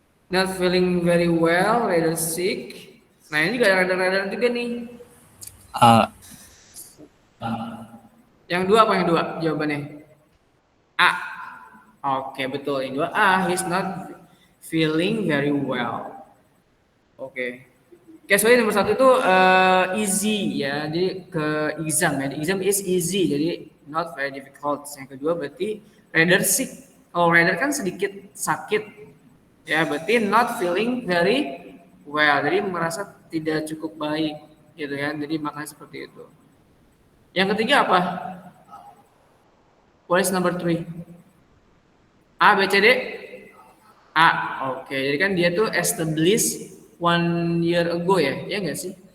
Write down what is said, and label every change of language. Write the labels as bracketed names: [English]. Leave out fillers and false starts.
[English] Not feeling very well, rather sick. [Indonesian] Nah ini juga rather juga nih. Yang dua apa yang dua jawabannya? A. Oke, betul. Yang dua A. [English] He's not feeling very well. [Indonesian] Oke. Oke, soalnya nomor satu itu easy ya. Jadi ke exam ya. [English] The exam is easy. [Indonesian] Jadi not very difficult. Yang kedua berarti rather sick. Kalau rather kan sedikit sakit. Ya, berarti not feeling very well. Jadi merasa tidak cukup baik gitu kan. Jadi makanya seperti itu. Yang ketiga apa? [English] What is number 3? A, B, C, D? A. [Indonesian] Oke, jadi kan dia tuh established 1 year ago ya, ya nggak sih?